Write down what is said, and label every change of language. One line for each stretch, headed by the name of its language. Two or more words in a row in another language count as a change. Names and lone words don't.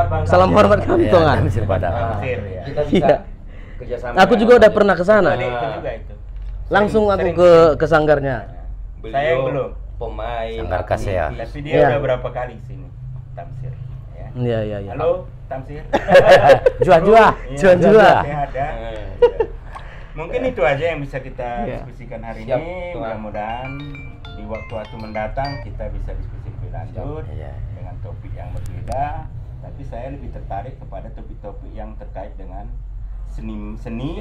Indonesian: udah Bang. Salam hormat kami Iya, Tongan. Tamsir Padang. Tamsir, ya. Kita bisa Iya. kerjasama. Aku juga udah pernah ke sana. Ada itu juga itu. Langsung aku Sering- ke sanggarnya. Beliau Saya yang belum. Pemain. Sanggar Kasea. aktivis. Tapi dia Iya. udah berapa kali sini, Tamsir. Ya. Iya, iya, iya. Halo, Tamsir. Jua-jua. Iya, Jua-jua. saya ada. Eh. Mungkin itu aja yang bisa kita Iya. diskusikan hari Siap, ini. Tuhan. Mudah-mudahan di waktu-waktu mendatang kita bisa diskusi lebih lanjut Iya. dengan topik yang berbeda. Tapi saya lebih tertarik kepada topik-topik yang terkait dengan seni